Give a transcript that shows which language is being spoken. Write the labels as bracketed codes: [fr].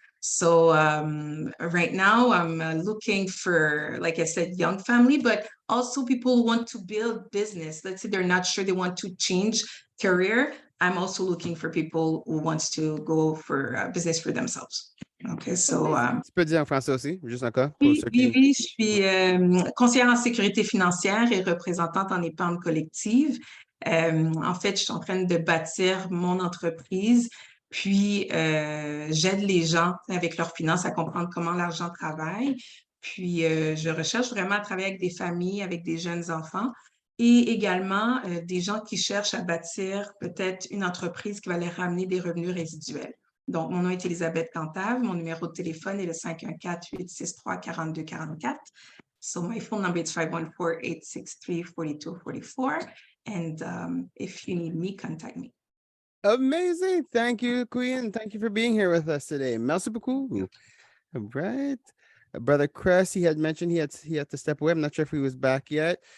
[en] So right now I'm looking for, like I said, young family, but also people who want to build business. Let's say they're not sure they want to change career. I'm also looking for people who wants to go for business for themselves. Okay, so [fr] Tu peux dire en français aussi, juste encore. Oui, je suis conseillère en sécurité financière et représentante en épargne collective. En fait, je suis en train de bâtir mon entreprise, puis j'aide les gens avec leurs finances à comprendre comment l'argent travaille, Puis, je recherche vraiment à travailler avec des familles, avec des jeunes enfants et également des gens qui cherchent à bâtir peut-être une entreprise qui va leur ramener des revenus résiduels. Donc, mon nom est Elisabeth Cantave. Mon numéro de téléphone est le 514-863-4244. [en] So my phone number is 514-863-4244. And if you need me, contact me. Amazing. Thank you, Queen. Thank you for being here with us today. [fr] Merci beaucoup. [en] All right. Brother Chris, he had mentioned he had to step away. I'm not sure if he was back yet.